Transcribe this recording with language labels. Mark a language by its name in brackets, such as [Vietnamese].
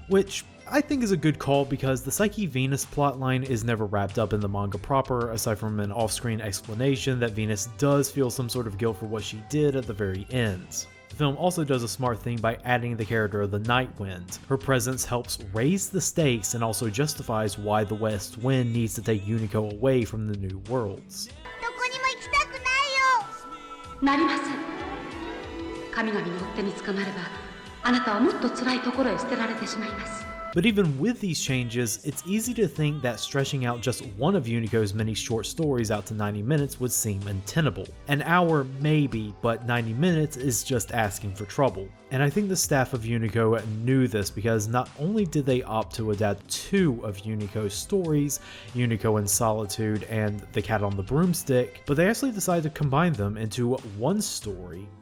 [English] Which I think is a good call because the Psyche-Venus plotline is never wrapped up in the manga proper, aside from an off-screen explanation that Venus does feel some sort of guilt for what she did at the very end. The film also does a smart thing by adding the character of the Night Wind. Her presence helps raise the stakes and also justifies why the West Wind needs to take Unico away from the New Worlds. [Japanese] どこにも行きたくないよ。なりません。神々によって見つかまれば、あなたはもっと辛いところへ捨てられてしまいます。 [English] But even with these changes, it's easy to think that stretching out just one of Unico's many short stories out to 90 minutes would seem untenable. An hour maybe, but 90 minutes is just asking for trouble. And I think the staff of Unico knew this because not only did they opt to adapt two of Unico's stories, Unico in Solitude and The Cat on the Broomstick, but they actually decided to combine them into one story.